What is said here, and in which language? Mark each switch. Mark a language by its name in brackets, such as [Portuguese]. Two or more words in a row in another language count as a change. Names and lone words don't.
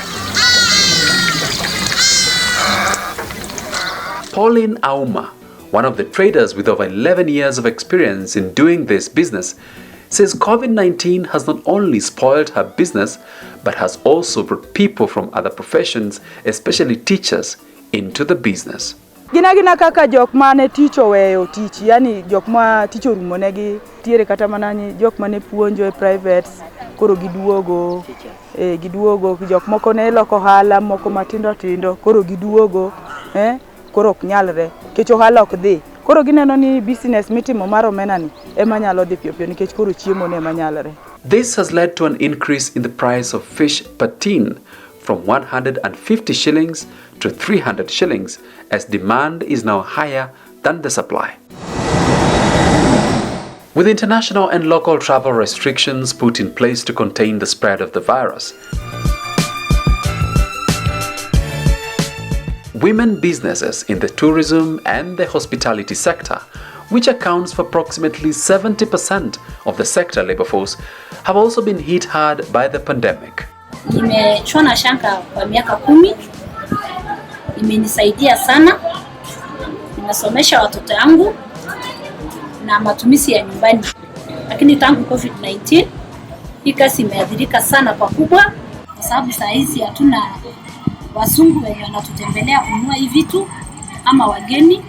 [English] Pauline Auma, one of the traders with over 11 years of experience in doing this business, says COVID-19 has not only spoiled her business, but has also brought people from other professions, especially teachers, into the business. [Luo (Kenya and Tanzania)] Gina kaka jok mane ticho weyo tich, yani jok ma ticho rumonegi, tiere kata manani jok mane puonjo e privates, koro giduogo, jok moko ne loko hala, moko matindo tindo, koro giduogo, koro ok nyalre, kech ohala ok dhi. Koro gineno ni business mitimo mar omena ni ema nyalo dhi piyo nikech koro chiemo ne ema nyalre. [English] This has led to an increase in the price of fish per tin from 150 shillings to 300 shillings as demand is now higher than the supply. With international and local travel restrictions put in place to contain the spread of the virus, women businesses in the tourism and the hospitality sector, which accounts for approximately 70% of the sector labor force, have also been hit hard by the pandemic. [Swahili] Nimechona shanga kwa miaka 10. Imenisaidia sana. Nimesomesha watoto wangu na matumizi ya nyumbani. Lakini tangu Covid-19 hii kazi imeathirika sana pakubwa kwa sababu saa hizi hatuna wazungu wenye wanatutembelea kununua hivi vitu ama wageni.